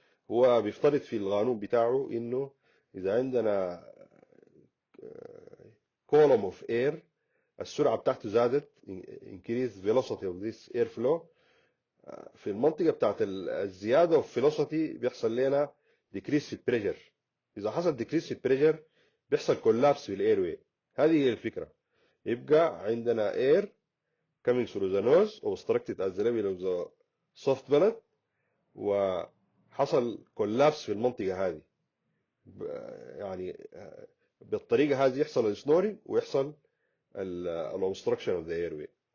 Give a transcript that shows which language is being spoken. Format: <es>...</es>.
<ar>هو بيفترض في القانون بتاعه انه اذا عندنا</ar> <en>column of air</en> <ar>السرعة بتاعته زادت</ar> <en>increase velocity of this air flow،</en> <ar>في المنطقة بتاعت الزيادة of velocity بيحصل لنا decrease في البريشر. إذا حصل decrease في البريشر بيحصل collapse في الايروي. هذه هي الفكرة. يبقى عندنا</ar> <en>air coming through the nose obstructed at the level of the soft palate وحصل collapse</en> <ar>في المنطقة هذه. يعني بالطريقة هذه يحصل السنورينج ويحصل ال</ar> <en>obstruction of the airway.</en>